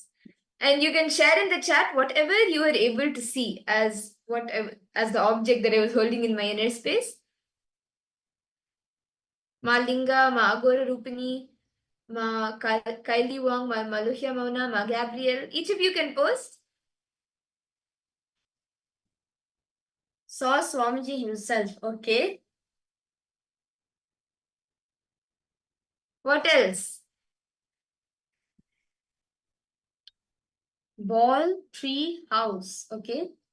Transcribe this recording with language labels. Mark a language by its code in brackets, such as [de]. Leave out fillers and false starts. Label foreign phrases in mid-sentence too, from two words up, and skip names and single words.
[en] And you can share in the chat whatever you are able to see as the object that I was holding in my inner space. Ma Linga, Ma Agora Rupini, Ma Kylie Wong, Ma Maluhya Mauna, Ma Gabriel. Each of you can post. Saw Swamiji himself, okay? What else? Ball, tree, house, okay?